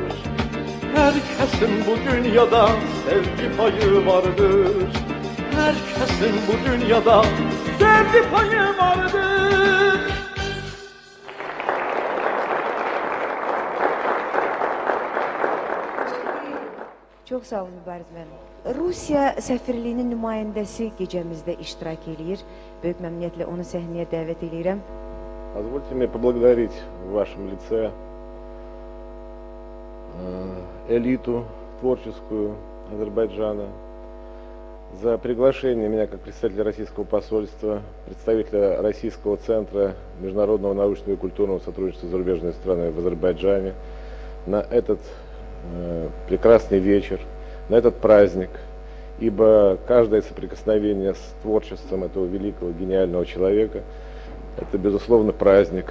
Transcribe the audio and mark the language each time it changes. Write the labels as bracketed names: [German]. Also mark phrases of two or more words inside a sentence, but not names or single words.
[Turkish] Herkesin bu dünyada sevgi payı vardır. Herkesin bu dünyada sevgi payı vardır. [Azerbaijani] Çok sağ olun Mübariz müəllim. Rusiya səfirliyinin nümayəndəsi gecəmizdə iştirak eləyir. Böyük məmnuniyyətlə onu səhnəyə dəvət eləyirəm. [Russian] Позвольте мне поблагодарить в вашем лице элиту творческую Азербайджана за приглашение меня как представителя российского посольства, представителя Российского центра международного научного и культурного сотрудничества с зарубежными странами в Азербайджане на этот прекрасный вечер, на этот праздник, ибо каждое соприкосновение с творчеством этого великого, гениального человека — это, безусловно, праздник.